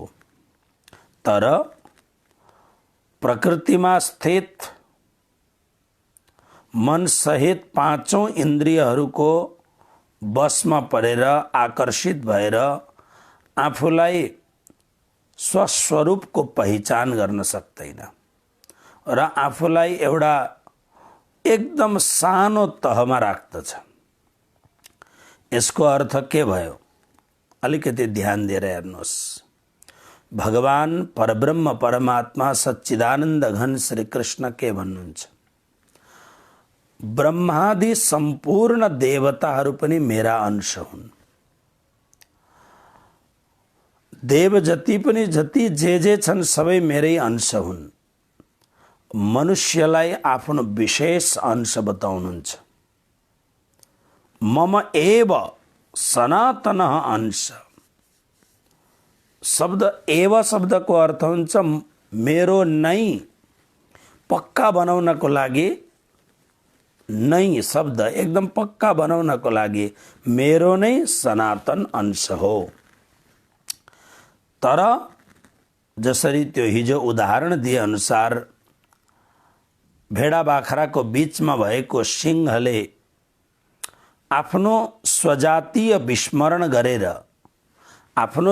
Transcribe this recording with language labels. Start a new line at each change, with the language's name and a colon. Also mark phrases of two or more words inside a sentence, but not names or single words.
Nepali: तर प्रकृतिमा स्थित मन सहित 5औं इन्द्रियहरूको बसमा परेर आकर्षित भएर आफूलाई स्वस्वरूपको पहिचान गर्न सक्दैन र आफूलाई एउटा एकदम सानो तहमा राख्दछ। यसको अर्थ के भयो? अलिकति ध्यान दिएर हेर्नुहोस्। भगवान परब्रह्म परमात्मा सच्चिदानन्द घन श्री कृष्ण के भन्नुहुन्छ? ब्रह्मादि सम्पूर्ण देवताहरू पनि मेरा अंश हुन्। देव जति पनि जे छन् सबै मेरै अंश हुन्। मनुष्यलाई आफ्नो विशेष अंश बताउनुहुन्छ।
Sanskrit: मम एव सनातन अंश।
Nepali: शब्द एव शब्दको अर्थ हुन्छ मेरो नै। पक्का बनाउनको लागि नै शब्द एकदम पक्का बनाउनको लागि मेरो नै सनातन अंश हो। तर जसरी त्यो हिजो उदाहरण दिए अनुसार भेडा बाख्राको बीचमा भएको सिंहले आफ्नो स्वजातीय विस्मरण गरेर, आफ्नो